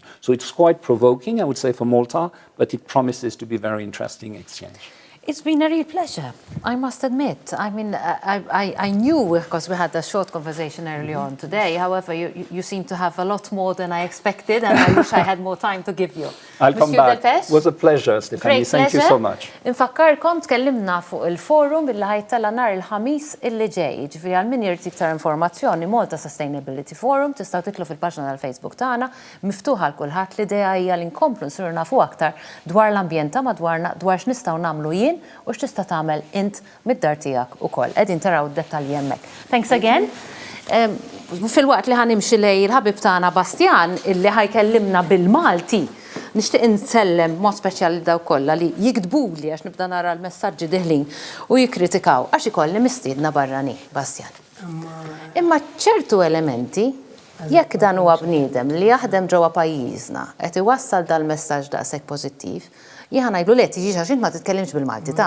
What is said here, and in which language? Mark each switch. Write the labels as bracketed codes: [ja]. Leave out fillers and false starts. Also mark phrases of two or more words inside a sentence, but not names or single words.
[en] So it's quite provoking, I would say, for Malta, but it promises to be a very interesting exchange. It's been a real pleasure, I must admit. I mean, I knew, because we had a short conversation early on today. However, you seem to have a lot more than I expected, and I wish I had more time to give you. I'll come back. It was a pleasure, Stephanie. Thank you so much. [mt] Infakkarkom tkellimna fuq il-forum billi ħajtella nhar il-ħamis illi ġej. Ġifieri għal min jrid iktar informazzjoni Malta Sustainability Forum tistgħu titlu fil-paġna tal-Facebook tagħna miftuħa l kulħadd. L-idea hija li nkomplu nsirru nafu aktar dwar l-ambjent ta' madwarna, dwar x'nistgħu nagħmlu jien u x'tista' tagħmel int mid-dar tiegħek ukoll. Qegħdin taraw id-dettalji hemmhekk. [en] Thanks again. [mt] Fil-waqt li ħanimxi lej il-ħabib tagħna Bastjan illi ħajkellimna bil-Malti. Nixtieq insellem mod speċjali daw kollha li jiktbuli għax nibda nara l-messaġġi diħlin u jikkritikaw għax ikolli mistiedna barranin. Bastjan. Imma ċertu elementi, jekk dan huwa bniedem li jaħdem ġewwa pajjiżna qed iwassal dal-messaġġ daqshekk pożittiv, jien ngħidlu le tiġix għax int ma titkellimx bil-Malti ta'.